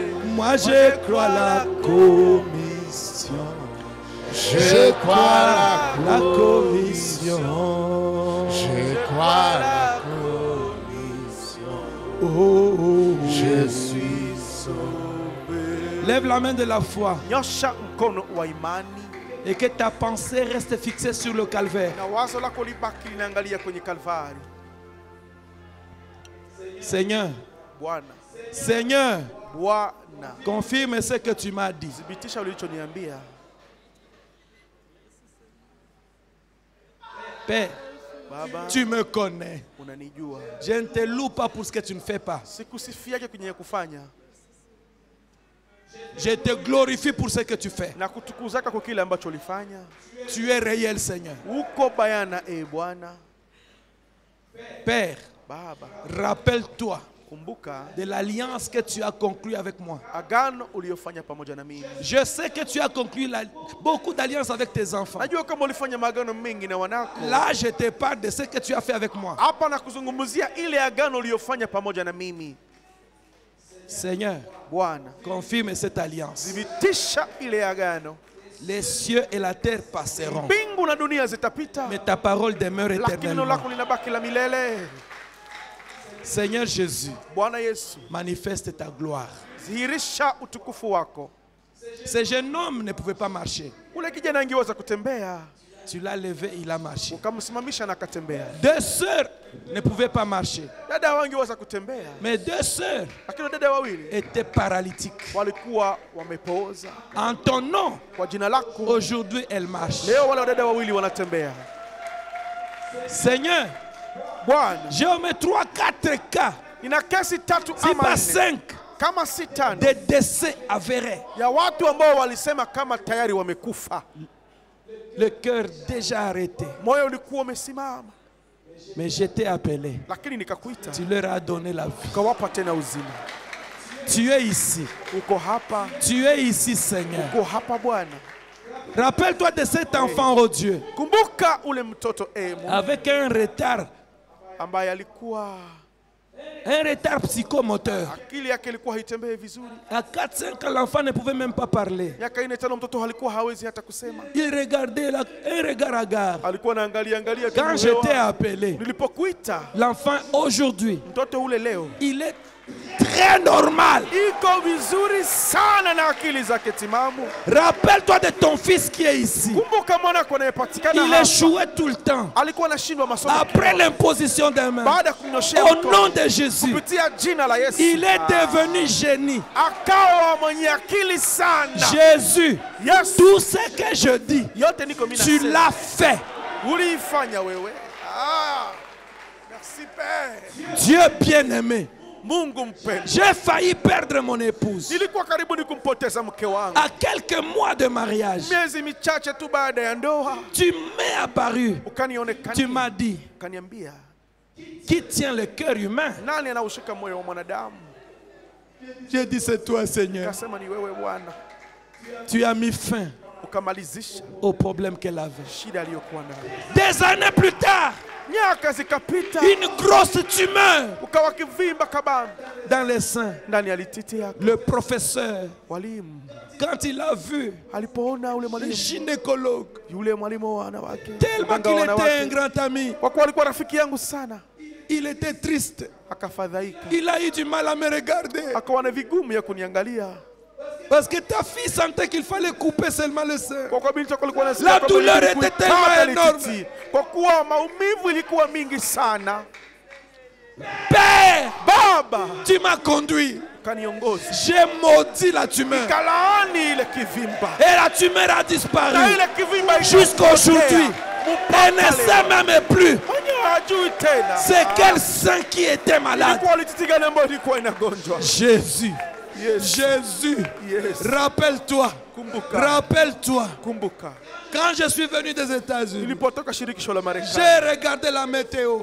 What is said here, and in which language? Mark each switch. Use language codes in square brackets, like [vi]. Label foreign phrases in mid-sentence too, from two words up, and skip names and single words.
[fr] Moi je crois la commission. Je crois la commission. Je crois la commission. Je suis sauvé. Lève la main de la foi. [sw] Nyosha mkono wa imani. [fr] Et que ta pensée reste fixée sur le calvaire. [sw] Na wazo lako libaki linaangalia kwenye Kalvari. [fr] Seigneur. [sw] Bwana. [fr] Seigneur. [sw] Bwana. [fr] Confirme ce que tu m'as dit. [sw] Thibitisha ulichoniambia. [fr] Père, [sw] Baba, [fr] tu me connais. [sw] Unanijua. [fr] Je ne te loue pas pour ce que tu ne fais pas. [sw] Sikusifia kwenye kufanya. [fr] Je te glorifie pour ce que tu fais. [sw] Na kutukuzaka kwa kile ambacho ulifanya. [fr] Tu es réel, Seigneur. [sw] Uko bayana, Bwana. [fr] Père, [sw] Baba, [fr] rappelle-toi [sw] kumbuka [fr] de l'alliance que tu as conclue avec moi. [sw] Agano uliyofanya pamoja na mimi. [fr] Je sais que tu as conclu beaucoup d'alliances avec tes enfants. [sw] Najua kama ulifanya magano mengi na wanako. [fr] Là, je te parle de ce que tu as fait avec moi. [sw] Hapa nakuzungumzia ile agano uliyofanya pamoja na mimi. [fr] Seigneur, [sw] Bwana, [fr] confirme cette alliance. [sw] Thibitisha ile agano. [fr] Les cieux et la terre passeront, [sw] Mbingu na dunia zitapita, [fr] mais ta parole demeure [sw] lakini neno [fr] éternellement. [sw] lako linabaki la milele. [fr] Seigneur Jésus, [sw] Bwana Yesu, [fr] manifeste ta gloire. [sw] dhihirisha utukufu wako. [fr] Ce jeune homme ne pouvait pas marcher. [sw] Ule kijana angeweza kutembea, [fr] Tu l'as levé, il a marché. [sw] ukamsimamisha na akatembea. [fr] Deux sœurs ne pouvaient pas marcher. [sw] Dada wangeweza kutembea, [fr] Mais deux sœurs [sw] lakini dada wawili [fr] étaient paralytiques. [sw] walikuwa wamepooza. [fr] En ton nom, [sw] Kwa jina lako [fr] aujourd'hui elles marchent. [sw] leo wale dada wawili wanatembea. [fr] Seigneur, [sw] Bwana, [fr] j'ai au moins 3-4 cas, [sw] nina kesi tatu [fr] si [sw] ama [fr] pas 4 5, [sw] kama si tano [fr] de décès avérés. [sw] ya watu ambao walisema kama tayari wamekufa. [fr] Le cœur déjà arrêté. [sw] Moyo ulikuwa umesimama, [fr] Mais je t'ai appelé. [sw] lakini nikakuita, [fr] Tu leur as donné la vie. [sw] ukawapa tena uzima. [fr] Tu es ici. [sw] Uko hapa, [fr] Tu es ici, Seigneur. [sw] uko hapa Bwana. [fr] Rappelle-toi de cet enfant, oh Dieu, [sw] Kumbuka ule mtoto Mungu [fr] avec un retard [sw] ambaye alikuwa [fr] psychomoteur. [sw] akili yake ilikuwa haitembei vizuri. [fr] À 4-5 ans, l'enfant ne pouvait même pas parler. [sw] Miaka 4-5 mtoto alikuwa hawezi hata kusema. [fr] Il regardait un regard hagard. [sw] Alikuwa anaangalia tu [fr] Quand je t'ai [sw] hewa. [fr] appelé, [sw] Nilipokuita [fr] l'enfant aujourd'hui, [sw] mtoto ule leo [fr] il est très normal. [sw] iko vizuri sana na akili zake timamu. [fr] Rappelle-toi de ton fils qui est ici. [sw] Kumbuka mwanako anayepatikana [fr] Il [sw] hapa. [fr] échouait tout le temps. [sw] Alikuwa anashindwa masomo. [fr] Après l'imposition des mains, [sw] Baada ya kunyoshea [fr] au [sw] mkono, [fr] nom de Jésus, [sw] kupitia jina la Yesu, [fr] il est devenu génie. [sw] akawa mwenye akili sana. [fr] Jésus, [sw] Yes. [fr] tout ce que je dis, [sw] Yote niko mimi [fr] tu [sw] nasema. [fr] l'as fait. [sw] Uliifanya wewe. [fr] Merci Père. Dieu bien-aimé, [sw] Mungu mpendwa. [fr] j'ai failli perdre mon épouse. [sw] Nilikuwa karibu kumpoteza mke wangu. [fr] À quelques mois de mariage, [sw] Miezi michache tu baada ya ndoa, [fr] tu m'es apparu. Tu [sw] ukanionekania. [fr] m'as dit, [sw] Ukaniambia, [fr] qui tient le cœur humain? [sw] nani anaushika moyo wa mwanadamu? [fr] J'ai dit, c'est toi, Seigneur. [sw] Akasema ni wewe Bwana. [fr] Tu as mis fin [sw] Ukamalizisha [fr] au problème qu'elle avait. [sw] shida aliyokuwa nayo. [fr] Des années plus tard, [sw] Miaka zikapita, [fr] une grosse tumeur [sw] ukawa kivimba kabambi [fr] dans les seins. [sw] ndani ya lititi yako. [fr] Le professeur, [sw] Walimu [fr] quand il a vu [sw] alipoona ule [fr] le [sw] mwalimu, [fr] gynécologue, [sw] yule mwalimu wa wanawake, [fr] tellement [sw] mganga [fr] qu'il [sw] wa [fr] était un [sw] wanawake, [fr] grand ami, [sw] kwa kuwa alikuwa rafiki yangu sana, [fr] il était triste. [sw] akafadhaika, [fr] Il a eu du mal à me regarder. [sw] akawa na vigumu ya kuniangalia. [fr] Parce que ta fille sentait qu'il fallait couper seulement le sein. [sw] Kwa kuwa binti yako alikuwa anasikia [fr] La [sw] kwamba [fr] douleur [sw] ilibidi [fr] était [sw] kuikata [fr] tellement [sw] lititi. [fr] énorme. [sw] Kwa kuwa maumivu ilikuwa mingi sana. [fr] Père, [sw] Baba, [fr] tu m'as conduit. [sw] kaniongoza, [fr] J'ai maudit la tumeur. [sw] kalaani ile kivimba, [fr] Et la tumeur a [sw] na [fr] disparu. [sw] ile kivimba [fr] Jusqu'à aujourd'hui. Elle ne sait même plus [sw] mwenyewe hajui tena [fr] c'est quel sein qui était malade. [sw] ilikuwa lititi gani ambayo ilikuwa inagonjwa. [fr] Jésus. [sw] Yes. [fr] Jésus. [sw] Yes. [fr] Rappelle-toi. [sw] Kumbuka, [fr] Rappelle-toi. [sw] kumbuka, [fr] Quand je suis venu des États-Unis, [sw] nilipotoka shirikisho la Marekani, [fr] j'ai regardé la météo.